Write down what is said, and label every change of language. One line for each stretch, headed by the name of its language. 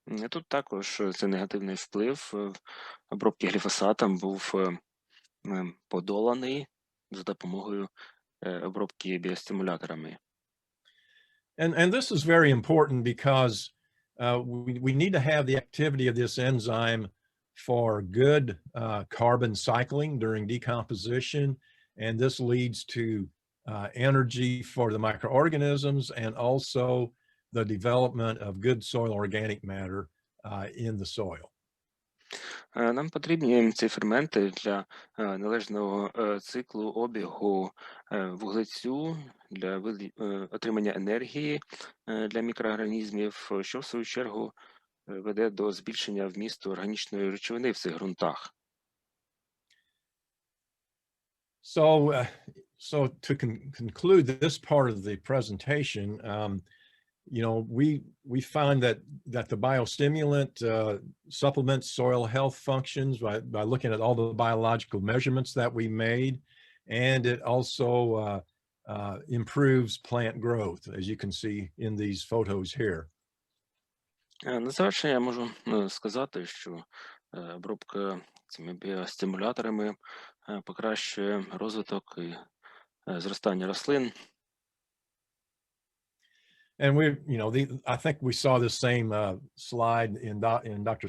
Ukrainian: Тут також цей негативний вплив обробки гліфосатом був подоланий за допомогою обробки біостимуляторами.
English: And this is very important because we need to have the activity of this enzyme for good carbon cycling during decomposition, and this leads to energy for the microorganisms and also the development of good soil organic matter in the soil.
Ukrainian: Нам потрібні ці ферменти для належного циклу обігу вуглецю, для отримання енергії для мікроорганізмів, що в свою чергу веде до збільшення вмісту органічної речовини в цих ґрунтах.
English: So to conclude this part of the presentation, we find that the biostimulant supplements soil health functions by looking at all the biological measurements that we made, and it also improves plant growth, as you can see in these photos here.
Ukrainian: На завершення я можу сказати, що обробка цими біостимуляторами покращує розвиток і зростання рослин.
English: And I think we saw the same slide in Dr.